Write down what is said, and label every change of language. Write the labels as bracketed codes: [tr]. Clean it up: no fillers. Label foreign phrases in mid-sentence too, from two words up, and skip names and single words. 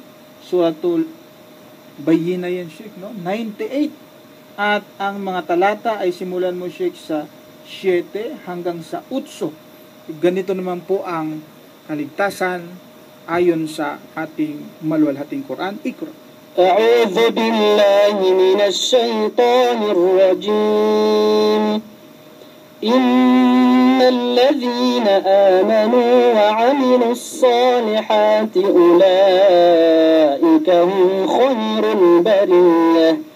[tl] Suratul Bayyina yan, Sheikh, no? 98. At ang mga talata ay simulan mo, Sheikh, sa 7 hanggang sa 8. Ganito naman po ang kaligtasan ayon sa ating maluwalhating Quran. Ikra. [ar] أعوذ بالله من الشيطان الرجيم. الذين آمنوا وعملوا الصالحات أولئك هم خير البرية